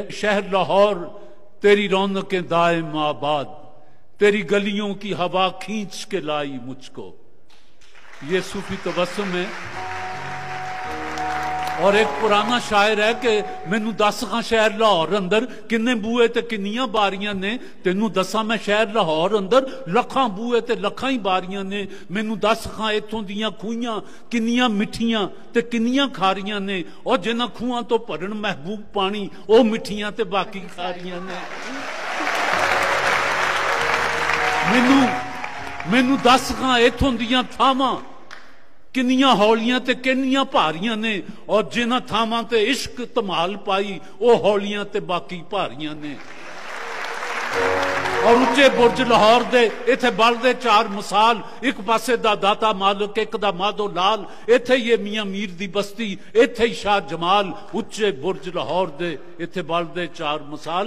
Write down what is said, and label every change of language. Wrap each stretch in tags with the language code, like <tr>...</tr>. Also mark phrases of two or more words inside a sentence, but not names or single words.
<ur>شہر لاہور تیری رونقیں دائم آباد، تیری گلیوں کی ہوا کھینچ کے لائی مجھ کو، یہ صوفی تبسم ہے۔ اور ایک پرانا شاعر ہے کہ</ur> <pa>مینوں دس خاں شہر لاہور اندر کنے بوئے تے کنیاں باریاں نے، تینوں دساں میں شہر لاہور اندر لکھاں بوئے تے لکھاں ہی باریاں نے، مینوں دس خاں ایتھوں دیاں کھوئیاں کنیاں مٹھیاں تے کنیاں کھاریاں نے، اور جنہاں کھوئاں تو پرن محبوب پانی او مٹھیاں تے باقی کھاریاں نے۔ مینوں دس خاں ایتھوں دیاں تھاواں کنیاں ہولیاں تے کنیاں پاریاں نے، اور جنہاں تھاواں تے عشق تمال پائی او ہولیاں تے باقی پاریاں نے۔ اور اچے برج لاہور دے ایتھے بل دے 4 مثال، ایک پاسے دا داتا مالک، ایک دا مادو لال، ایتھے یہ میاں میر دی بستی، ایتھے ہی شاہ جمال، اچے برج لاہور دے ایتھے بل دے 4 مثال۔</pa>